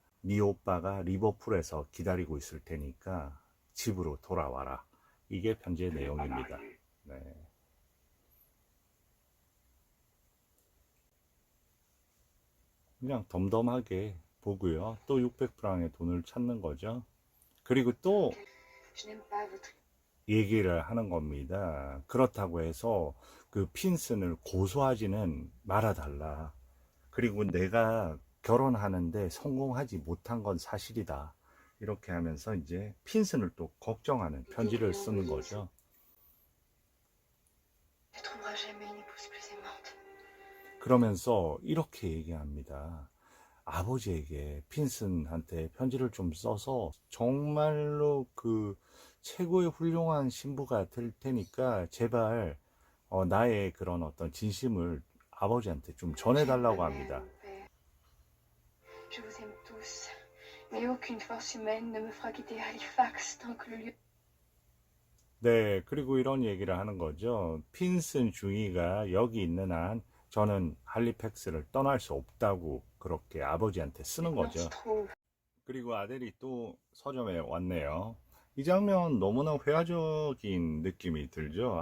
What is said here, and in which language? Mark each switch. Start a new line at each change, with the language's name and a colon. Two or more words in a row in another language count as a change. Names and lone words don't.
Korean: 네 오빠가 리버풀에서 기다리고 있을 테니까 집으로 돌아와라. 이게 편지의 내용입니다. 네. 그냥 덤덤하게 보고요. 또 600프랑의 돈을 찾는 거죠. 그리고 또
French: Je n'aime pas votre.
Korean: 얘기를 하는 겁니다. 그렇다고 해서 그 핀슨을 고소하지는 말아달라. 그리고 내가 결혼하는데 성공하지 못한 건 사실이다. 이렇게 하면서 이제 핀슨을 또 걱정하는 편지를 쓰는 거죠.
French: Ne trouvera jamais une épouse plus aimante.
Korean: 그러면서 이렇게 얘기합니다. 아버지에게 핀슨한테 편지를 좀 써서 정말로 그 최고의 훌륭한 신부가 될 테니까 제발 나의 그런 어떤 진심을 아버지한테 좀 전해달라고 합니다.
French: Je vous aime tous, mais aucune force humaine ne me fera quitter Halifax tant que le lieu.
Korean: 네, 그리고 이런 얘기를 하는 거죠. 핀슨 중위가 여기 있는 한 저는 할리팩스를 떠날 수 없다고 그렇게 아버지한테 쓰는 거죠. 그리고 아델이 또 서점에 왔네요. 이 장면 너무나 회화적인 느낌이 들죠.